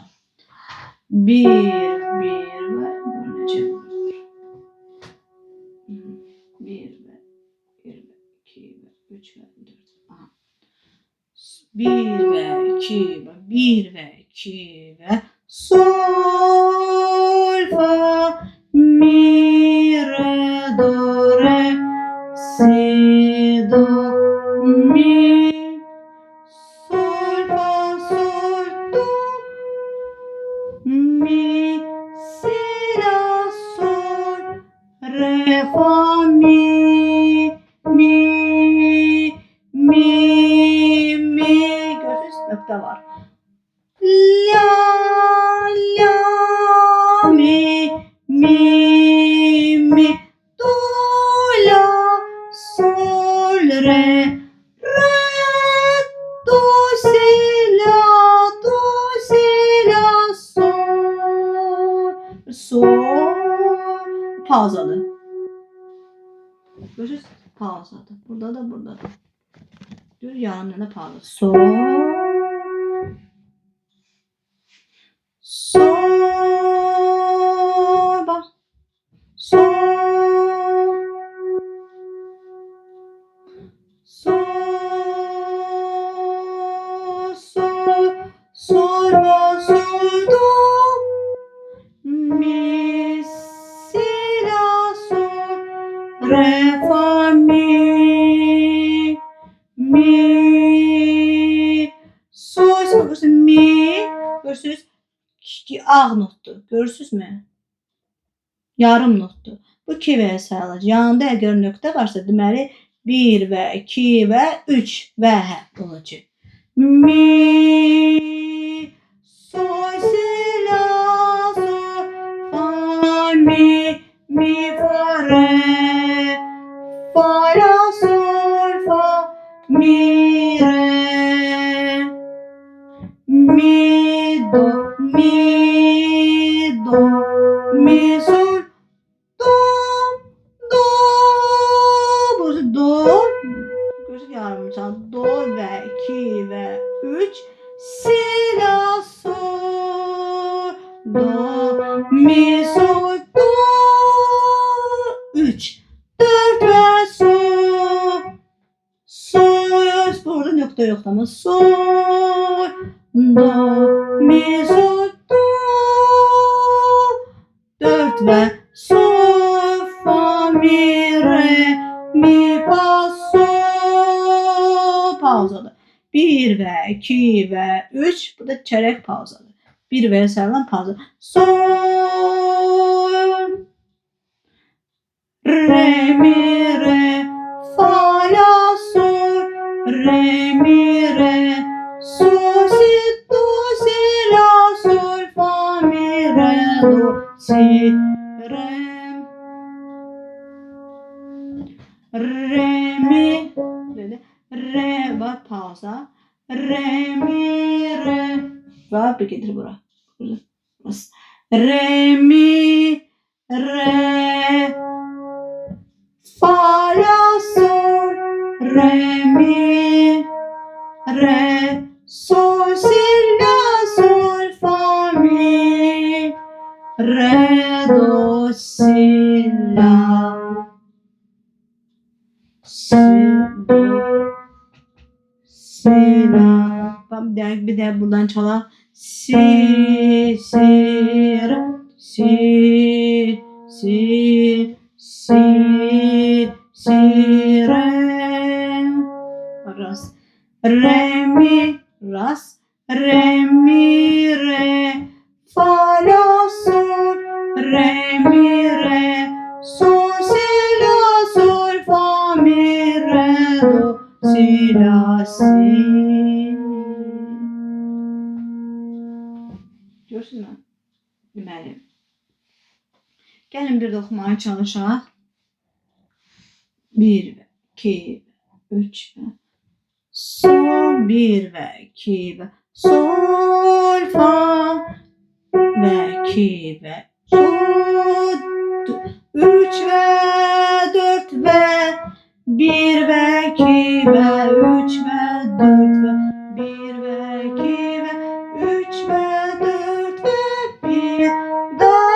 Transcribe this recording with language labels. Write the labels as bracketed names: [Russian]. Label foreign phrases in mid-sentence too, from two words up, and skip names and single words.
[Azerbaijani] 1 və bölünəcəm. 1 və 2 və 3 və 4. 1 və 2 və 1 və 2 və sol, fa, mi, re, do, re, si, do, mi, sol, fa, sol, do, mi, si, la, sol, re, fa, mi, mi. [Turkish] Gördünüz, nokta var. [Azerbaijani] La, la, mi, do, la, sol, re, do, si, la, sol, sol, pauzalı. [Turkish] Görüyoruz, pauzalı. Burada da. [Azerbaijani] Dur, yanına pauza. Sol, bak. Sol, fa, sol, do, mi, si, la, sol, re, fa, mi, sol, sol, mi. Görürsünüz, ağ notdur. [Turkish] Görürsünüz mü? [Azerbaijani] Yarım notdur. Bu 2V sayılır. Yanında əgər nöqtə varsa, deməli 1 və 2 və 3 və hə olacaq. Mi, sol, si, la, sol, fa, mi, fa, re, fa, la, sol, fa, mi, re, mi, do, mi, sol, do, gözü yarımcan, do və 2 və 3, si, la, sol, do, mi, sol, do, 3, 4 və sol, burada nöqtə yoxdur ama sol, do, mi, sol, do, 4 və sol, fa, mi, re, mi, fa, sol, pauzalı. 1 və 2 və 3, bu da çərək pauzalı. 1 və sayılan pauza. Sol, re, mi, re, fa, la, sol, re, mi, re, sol, si, do, si, la, sol, fa, mi, re, do, si, re, mi, re, bak pauza, re, mi, re, bak bir getir bura, re, mi, re, fa, la, sol, re, mi, re, sol, si, la, sol, fa, mi, re, do, si, la, si, do, si, la. [Turkish] Bir de buradan çalalım. [Azerbaijani] Si, re, si, re, ras, re, mi, ras, re, mi, re, fa, la, sol, re, mi, re, sol, si, la, sol, fa, mi, re, do, si, la, si. [Turkish] Görürsünüz mü? [Azerbaijani] Deməli. Gəlin bir də oxumaya çalışaq. 1 və 2 və 3 və sol, 1 və 2 və sol, fa və 2 və sol, 3 və 4 və 1 və 2 və 3 və 4 və 1 və 2 və 3 və 4 və 1 və